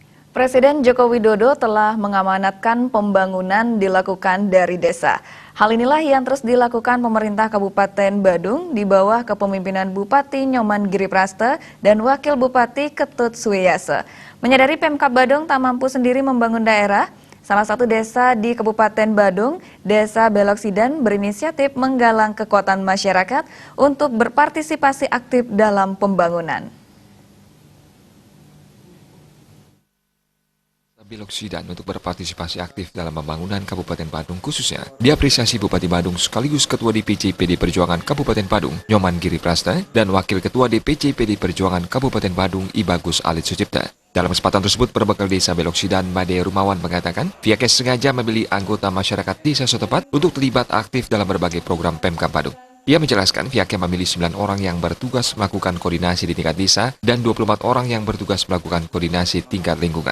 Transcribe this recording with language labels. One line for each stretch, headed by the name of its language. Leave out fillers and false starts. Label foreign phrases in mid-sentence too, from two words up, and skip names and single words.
Indonesian: Presiden Joko Widodo telah mengamanatkan pembangunan dilakukan dari desa. Hal inilah yang terus dilakukan pemerintah Kabupaten Badung di bawah kepemimpinan Bupati Nyoman Giriprasta dan Wakil Bupati Ketut Suwiyase. Menyadari Pemkab Badung tak mampu sendiri membangun daerah, salah satu desa di Kabupaten Badung, Desa Beloksidan, berinisiatif menggalang kekuatan masyarakat untuk berpartisipasi aktif dalam pembangunan. Beloksidan untuk berpartisipasi aktif dalam pembangunan Kabupaten Badung khususnya diapresiasi Bupati Badung sekaligus Ketua DPC PD Perjuangan Kabupaten Badung Nyoman Giriprasta dan Wakil Ketua DPC PD Perjuangan Kabupaten Badung Ibagus Alit Sucipta. Dalam kesempatan tersebut, perbekal Desa Beloksidan Made Rumawan mengatakan pihaknya sengaja memilih anggota masyarakat desa setempat untuk terlibat aktif dalam berbagai program Pemkab Badung. Ia menjelaskan pihaknya memilih 9 orang yang bertugas melakukan koordinasi di tingkat desa dan 24 orang yang bertugas melakukan koordinasi tingkat lingkungan.